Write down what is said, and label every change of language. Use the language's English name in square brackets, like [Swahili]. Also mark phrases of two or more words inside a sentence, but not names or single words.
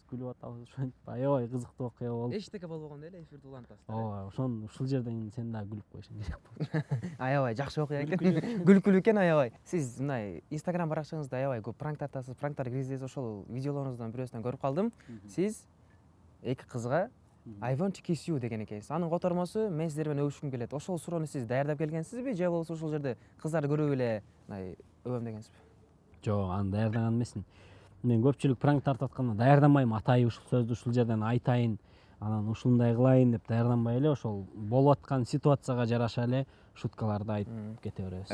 [Kyrgyz] Ошентип аябай кызыктуу окуя болду. Эчтеке болбогондо эле эфирди улантасыздар. Ооба, ушул жерден сен дагы күлүп койушуң керек болду. Аябай жакшы окуя экен. Күлкүлүү экен аябай. Сиз мындай Instagram баракчаңызда аябай көп пранк тартасыз, пранктар киргизесиз. Ошол видеолоруңуздан бирөөсүнөн көрүп калдым. Сиз эки кызга [English] I want to kiss you [Kyrgyz] деген экенсиз. Анын котормосу мен сиздер менен өбүшкүм келет. Ошол суроону сиз даярдап келгенсизби же болбосо ошол жерде кыздарды көрүп эле мындай өбөм дегенсизби? Жок, аны даярдаган эмесмин. Мен көпчүлүк пранк тартып атканда даярданбайм, атайын ушул сөздү ушул жерден айтайын, анан ушундай кылайын деп даярданбай эле ошол болуп аткан ситуацияга жараша эле шуткаларды айтып кете беребиз.